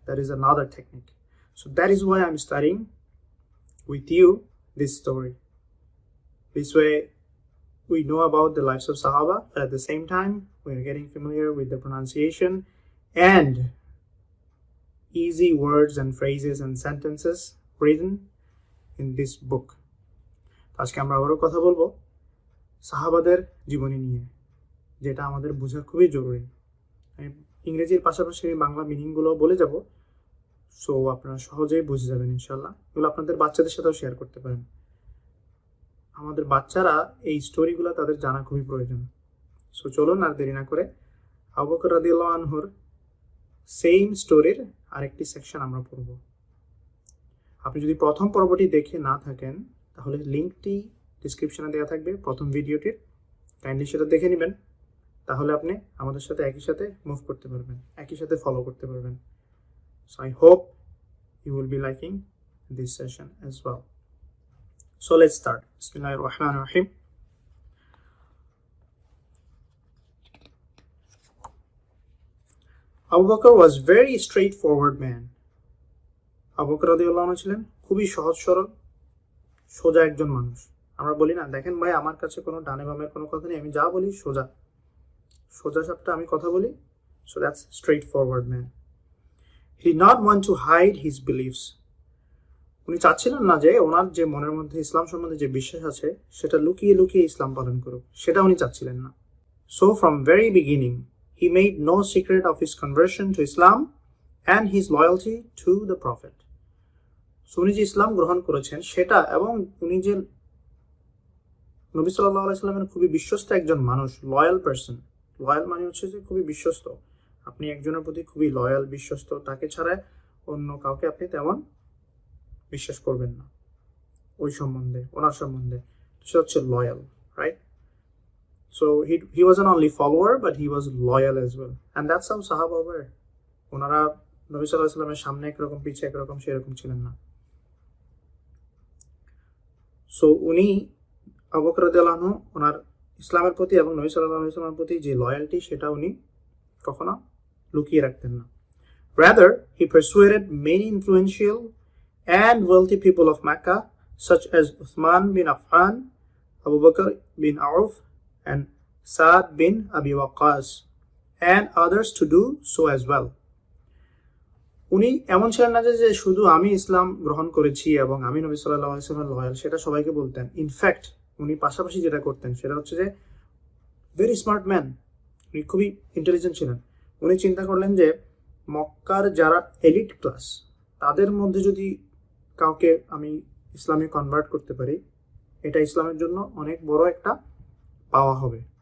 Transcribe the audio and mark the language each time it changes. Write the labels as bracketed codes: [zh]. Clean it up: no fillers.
[en] That is another technique. So that is why I'm studying with you this story. This way we know about the lives of Sahaba, but at the same time we are getting familiar with the pronunciation and easy words and phrases and sentences written in this book. [bn] আজকে আমরা আবারও কথা বলবো সাহাবাদের জীবনী নিয়ে, যেটা আমাদের বোঝা খুবই জরুরি। আমি ইংরেজির পাশাপাশি বাংলা মিনিংগুলো বলে যাব, সো আপনারা সহজেই বুঝে যাবেন ইনশাল্লাহ। এগুলো আপনাদের বাচ্চাদের সাথেও শেয়ার করতে পারেন। আমাদের বাচ্চারা এই স্টোরিগুলো তাদের জানা খুবই প্রয়োজন। সো চলুন আর দেরি না করে আবু বকর রাদিয়াল্লাহু আনহুর সেম স্টোরির আরেকটি সেকশন আমরা পড়ব। আপনি যদি প্রথম পর্বটি দেখে না থাকেন তাহলে লিঙ্কটি ডিসক্রিপশনে দেওয়া থাকবে প্রথম ভিডিওটির, কাইন্ডলি সেটা দেখে নেবেন। তাহলে আপনি আমাদের সাথে একই সাথে মুভ করতে পারবেন, একই সাথে ফলো করতে পারবেন। [en] So I hope you will be liking this session as well. So let's start. [ar] Bismillahir Rahmanir Rahim. [en] Abu Bakr was very straightforward man. [bn] Abu Bakr রাদিয়াল্লাহু আনহু ছিলেন খুবই সহজ সরল সোজা একজন মানুষ। আমরা বলি না, দেখেন ভাই আমার কাছে কোনো ডানে বামের কোনো কথা নেই, আমি যা বলি সোজা সাপটা আমি কথা বলি। [en] So that's straightforward man. He did not want to hide his beliefs. [bn] উনি চাচ্ছিলেন না যে ওনার যে মনের মধ্যে ইসলাম সম্বন্ধে যে বিশ্বাস আছে সেটা লুকিয়ে লুকিয়ে ইসলাম পালন করুক, সেটা উনি চাচ্ছিলেন না। [en] So from very beginning he made no secret of his conversion to Islam and his loyalty to the Prophet. [bn] So উনি যে ইসলাম গ্রহণ করেছেন সেটা, এবং উনি যে নবী সাল্লাল্লাহু আলাইহি সাল্লামের খুবই বিশ্বস্ত একজন মানুষ, লয়াল পারসন। লয়াল মানে হচ্ছে যে খুবই বিশ্বস্ত। আপনি একজনের প্রতি খুবই লয়াল, বিশ্বস্ত, তাকে ছাড়া অন্য কাউকে আপনি তেমন বিশ্বাস করবেন না ওই সম্বন্ধে, ওনার সম্বন্ধে। সেটা হচ্ছে loyal, right? [en] So he wasn't only follower but he was loyal as well, and that's how Sahaba were. [bn] ওনারা নবী সাল্লাল্লাহু আলাইহি সাল্লামের সামনে একরকম পিছে একরকম সেরকম ছিলেন না। সো উনি আবু বকর রাদিয়াল্লাহু আনহু ওনার ইসলামের প্রতি এবং নবী সাল্লাল্লাহু আলাইহি ওয়াসাল্লামের প্রতি যে লয়্যালটি সেটা উনি কখনো লুকিয়ে রাখতেন না। [en] Rather, he persuaded many influential and wealthy people of Mecca such as Uthman bin Affan, Abu Bakr bin Auf, and Sa'd bin Abi Waqqas, and others to do so as well. [bn] উনি এমন ছিলেন না যে শুধু আমি ইসলাম গ্রহণ করেছি এবং আমি নবী সাল্লাল্লাহু আলাইহি ওয়াসাল্লামের লয়াল, সেটা সবাইকে বলতেন। ইনফ্যাক্ট উনি পাশাপাশি যেটা করতেন সেটা হচ্ছে যে [en] very smart man, [bn] উনি খুবই ইন্টেলিজেন্ট ছিলেন। উনি চিন্তা করলেন যে মক্কার যারা এলিট ক্লাস তাদের মধ্যে যদি কাউকে আমি ইসলামে কনভার্ট করতে পারি, এটা ইসলামের জন্য অনেক বড় একটা পাওয়া হবে।